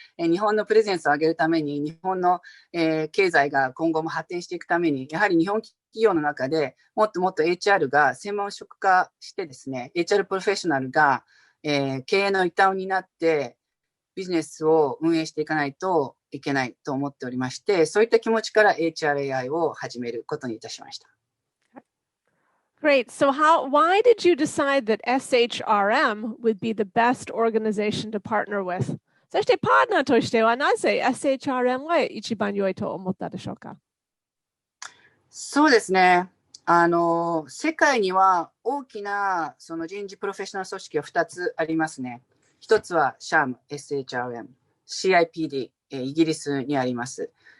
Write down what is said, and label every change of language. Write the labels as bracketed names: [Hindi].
[Japanese] 日本のプレゼンスを上げるために、日本の、経済が今後も発展していくために、やはり日本企業の中でもっともっと HR が専門職化してですね、HR プロフェッショナルが、経営の一端を担ってビジネスを運営していかないといけないと思っておりまして、そういった気持ちから HRAI を始めることにいたしました。 [English] Great. So why did you decide that SHRM would be the best organization to partner with? [Japanese] そしてパートナーとしてはなぜ SHRM が一番良いと思ったでしょうか？そうですね。世界には大きなその人事プロフェッショナル組織が2つありますね。 1つは Shrm、SHRM、CIPD、イギリスにあります。